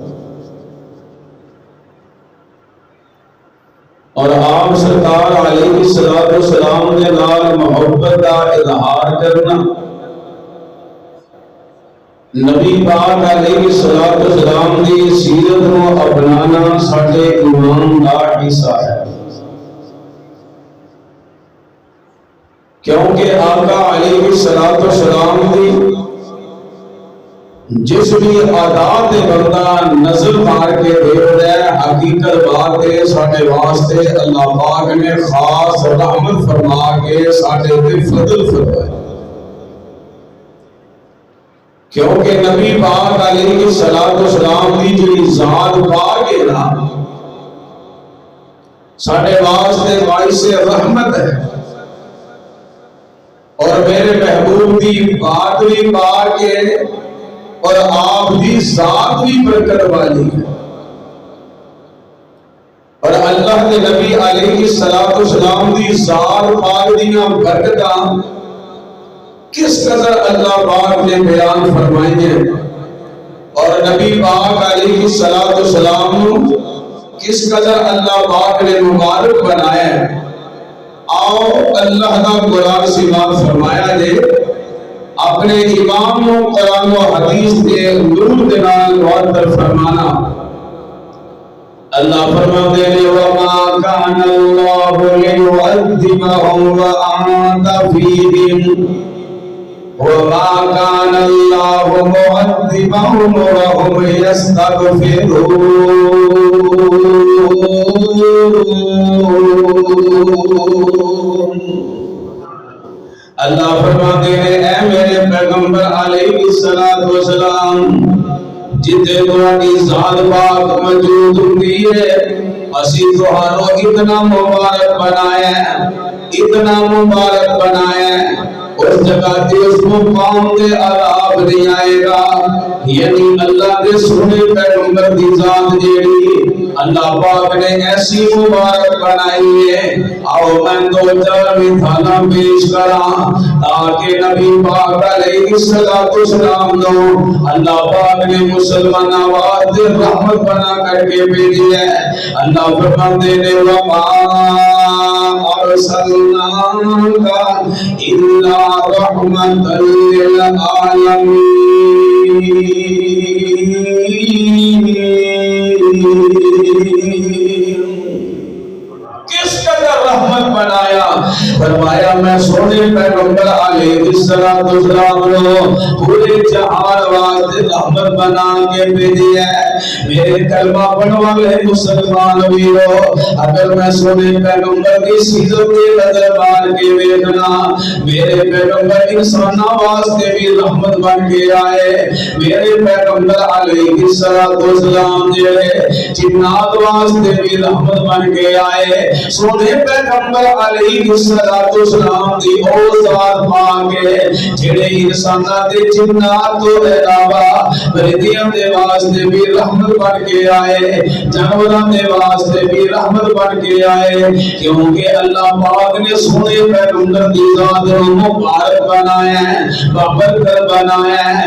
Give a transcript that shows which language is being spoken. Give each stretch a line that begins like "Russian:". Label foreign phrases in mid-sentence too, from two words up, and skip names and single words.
Punjabi: اور آپ سرکار
Arabic: علیہ الصلوۃ والسلام
Punjabi: دے نال محبت دا اظہار کرنا نبی پاک
Arabic: علیہ الصلوۃ والسلام
Punjabi: دی سیرت کو اپنانا ساڈے ایمان دا حصہ ہے، کیونکہ آقا علیہ الصلوۃ والسلام دی جس بھی عادات بندہ نظر مار کے دیکھتا ہے، حقیقت بات ہے ساڈے واسطے اللہ پاک نے خاص رحمت فرما کے ساڈے تے فضل فرمایا، کیونکہ نبی پاک
Arabic: علیہ الصلوۃ والسلام
Punjabi: دی جڑی ذات پاک ہے نا ساڈے واسطے باعث رحمت ہے، اور میرے محبوب دی بات بھی پاک ہے اور آپ دی ذات بھی برکت والی ہے، اور اللہ کے نبی
Arabic: علیہ الصلوۃ والسلام
Punjabi: دی ذات پاک دیاں برکتاں کس قدر اللہ پاک نے بیان فرمائی ہیں، اور نبی پاک
Arabic: علیہ الصلوۃ والسلام
Punjabi: کس قدر اللہ پاک نے مبارک بنایا ہے۔ آؤ اللہ کا قرآن سماعت فرمایا جے اپنے امام و قرآن و حدیث کے نور کے نال معطر فرمانا۔
Urdu: اللہ فرماتے ہیں
Arabic: وَمَا كَانَ اللَّهُ لِيُعَذِّبَهُمْ وَأَنْتَ فِيهِمْ وَمَا كَانَ اللَّهُ مُعَذِّبَهُمْ وَهُمْ يَسْتَغْفِرُونَ۔
Urdu: اللہ فرماتے ہیں اے میرے پیغمبر
Arabic: علیہ الصلوۃ والسلام،
Punjabi: جتے تہاڈی ذات پاک موجود ہوندی ہے اسی تہانوں اتنا مبارک بنایا ہے، اتنا مبارک بنایا ہے، اس جگہ تے اس مقام تے عذاب نہیں آئے گا، یعنی اللہ کے سونے پیغمبر دی ذات جیڑی اللہ پاک نے ایسی مبارک بنائی ہے۔ آؤ میں دو چار مثالاں پیش کراں تاکہ نبی پاک
Arabic: علیہ الصلوۃ والسلام
Punjabi: کو اللہ پاک نے مسلمان آواز رحمت بنا کر کے بھیجی ہے۔
Urdu: اللہ فرماتے ہیں
Arabic: وَمَا أَرْسَلْنَاكَ إِلَّا رَحْمَةً لِّلْعَالَمِينَ۔
Punjabi: کس قدر رحمت بنایا، فرمایا میں سونے پیغمبر
Arabic: علیہ الصلوۃ والسلام
Punjabi: کو پورے جہان واسطے رحمت بنا کے بھیجی ہے۔ میرے کلمہ پڑھنے والے مسلمان ویرو، اگر میں سونے پیغمبر کی سیرت کی نظر مار کے دیکھنا، میرے پیغمبر انساناں واسطے بھی رحمت بن کے آئے، میرے پیغمبر
Arabic: علیہ الصلوۃ والسلام
Punjabi: جڑے جنات واسطے بھی رحمت بن کے آئے۔ سونے پیغمبر
Arabic: علیہ الصلوۃ والسلام
Punjabi: دی او ذات پاک ہے جڑے انساناں تے جنات تو علاوہ پرندیاں دے واسطے بھی رحمت بن کے آئے، جانوراں دے واسطے بھی رحمت بن کے آئے، کیونکہ اللہ پاک نے سونے پیغمبر دی ذات کو مبارک بنایا ہے، بابرکت بنایا ہے۔